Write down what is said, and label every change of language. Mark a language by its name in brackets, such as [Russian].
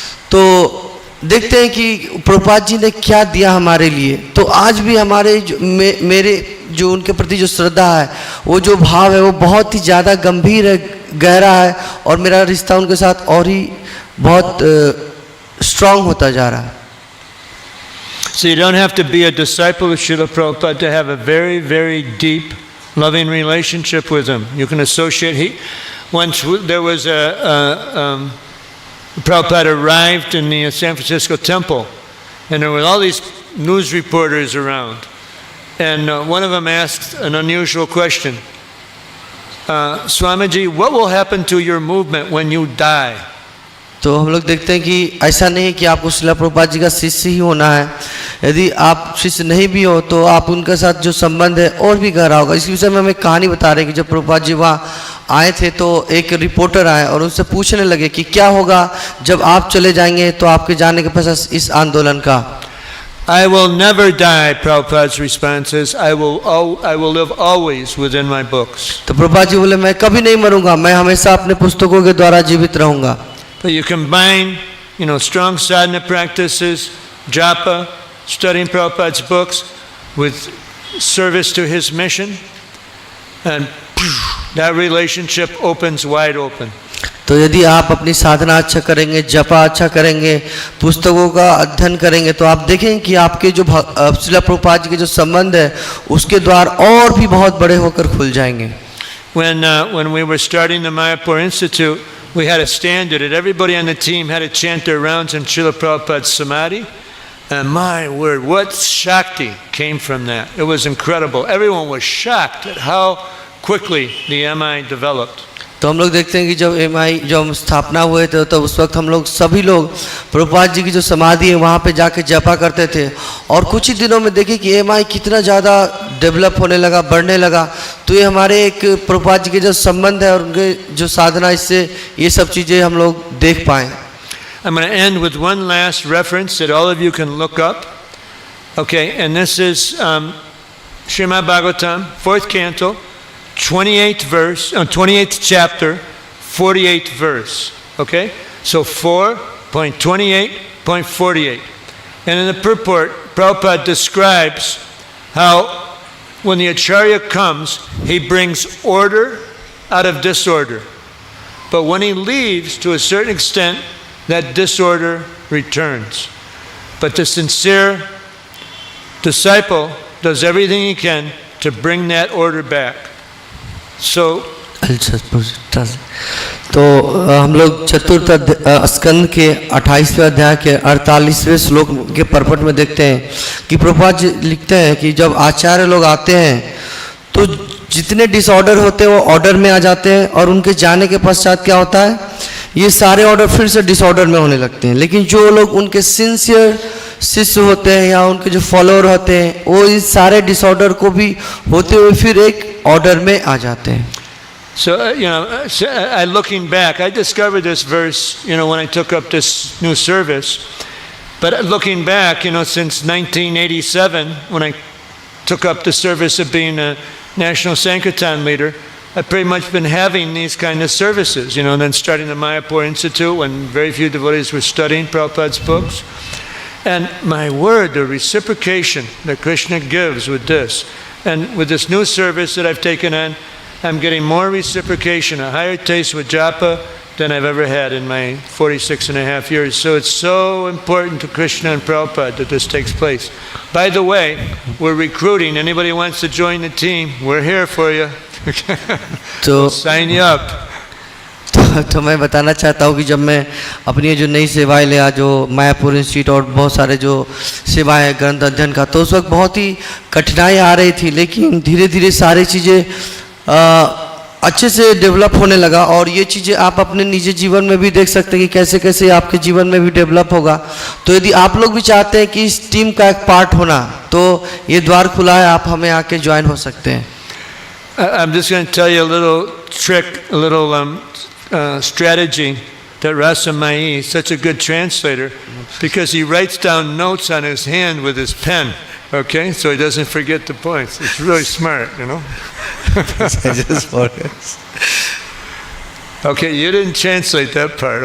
[Hindi] तो देखते हैं कि प्रभुपाद जी ने क्या दिया हमारे लिए. तो आज भी हमारे मेरे जो उनके प्रति जो श्रद्धा है, वो जो भाव है, वो बहुत ही ज़्यादा गंभीर है, गहरा है, और मेरा रिश्ता उनके साथ और ही बहुत स्ट्रांग होता जा रहा है. [English] So you don't have to be a disciple of Srila Prabhupada to have a very, very deep, loving relationship with him. You can associate. Once there was Prabhupada arrived in the San Francisco temple, and there were all these news reporters around. And one of them asked an unusual question. Swamiji, what will happen to your movement when you die? [Hindi] तो हम लोग देखते हैं कि ऐसा नहीं है कि आपको श्रील प्रभुपाद जी का शिष्य ही होना है. यदि आप शिष्य नहीं भी हो तो आप उनके साथ जो संबंध है और भी गहरा होगा. इस विषय में हमें कहानी बता रहे हैं कि जब प्रभुपाद जी वहाँ आए थे तो एक रिपोर्टर आए और उनसे पूछने लगे कि क्या होगा जब आप चले जाएंगे तो आपके जाने के पश्चात इस आंदोलन का. [English] I will never die, Prabhupada's response is, I will live always within my books. [Hindi] तो प्रभुपाद जी बोले मैं कभी नहीं मरूंगा, मैं हमेशा अपने पुस्तकों के द्वारा जीवित रहूंगा. [English] But you combine, strong sadhana practices, japa, studying Prabhupada's books, with service to his mission, and that relationship opens wide open. [Hindi] तो यदि आप अपनी साधना अच्छा करेंगे, जपा अच्छा करेंगे, पुस्तकों का अध्ययन करेंगे, तो आप देखेंगे कि आपके जो श्रील प्रभुपाद जी के जो संबंध है उसके द्वार और भी बहुत बड़े होकर खुल जाएंगे. [English] When we were starting the Mayapur Institute, we had a standard that everybody on the team had to chant their rounds in Srila Prabhupada's Samadhi. And my word, what Shakti came from that. It was incredible. Everyone was shocked at how quickly the MI developed. [Hindi] तो हम लोग देखते हैं कि जब MI जब स्थापना हुए थे तो उस वक्त हम लोग सभी लोग प्रभुपाद जी की जो समाधि है वहाँ पे जाके जपा करते थे, और कुछ ही दिनों में देखे कि MI कितना ज़्यादा डेवलप होने लगा, बढ़ने लगा. तो ये हमारे एक प्रभुपाद जी के जो संबंध है और उनके जो साधना, इससे ये सब चीज़ें हम लोग देख पाएँ. [English] I'm going to end with one last reference that all of you can look up. Okay, and this is Srimad Bhagavatam, 4th canto, 28th verse, 28th chapter, 48th verse. Okay, so 4.28.48. And in the purport, Prabhupada describes how when the Acharya comes, he brings order out of disorder. But when he leaves, to a certain extent, that disorder returns. But the sincere disciple does everything he can to bring that order back. So, [Hindi] तो हम लोग चतुर्थ स्कंद के 28वें अध्याय के 48वें श्लोक के purport में देखते हैं कि प्रभुपाद जी लिखते हैं कि जब आचार्य लोग आते हैं तो जितने डिसऑर्डर होते हैं वो ऑर्डर में आ जाते हैं, और उनके जाने के पश्चात क्या होता है, ये सारे ऑर्डर फिर से डिसऑर्डर में होने लगते हैं। लेकिन जो लोग उनके सिंसियर शिष्य होते हैं या उनके जो फॉलोअर होते हैं, वो इस सारे डिसऑर्डर को भी होते हुए फिर एक ऑर्डर में आ जाते हैं। [English] So, looking back, I discovered this verse, when I took up this new service. But looking back, since 1987, when I took up the service of being a National Sankirtan leader, I've pretty much been having these kind of services, and then starting the Mayapur Institute when very few devotees were studying Prabhupada's books. And my word, the reciprocation that Krishna gives with this, and with this new service that I've taken on, I'm getting more reciprocation, a higher taste with japa than I've ever had in my 46 and a half years. So it's so important to Krishna and Prabhupada that this takes place. By the way, we're recruiting. Anybody wants to join the team, we're here for you. So, we'll sign you up. [Hindi] तो मैं बताना चाहता हूँ कि जब मैं अपनी जो नई सेवाएं लिया, जो मायापुर इंस्टीट्यूट और बहुत सारे जो सेवाएं ग्रंथ अध्ययन का, तो उस वक्त बहुत ही कठिनाई आ रही थी, लेकिन धीरे धीरे सारी चीज़ें अच्छे से डेवलप होने लगा। और ये चीज़ें आप अपने निजी जीवन में भी देख सकते हैं कि कैसे कैसे आपके जीवन में भी डेवलप होगा। तो यदि आप लोग भी चाहते हैं कि इस टीम का एक पार्ट होना, तो ये द्वार खुला है, आप हमें आके ज्वाइन हो सकते हैं। [English] I'm just going to tell you a little trick, a little strategy that Rasa Mai is such a good translator, because he writes down notes on his hand with his pen, okay, so he doesn't forget the points. It's really smart, Okay, you didn't translate that part.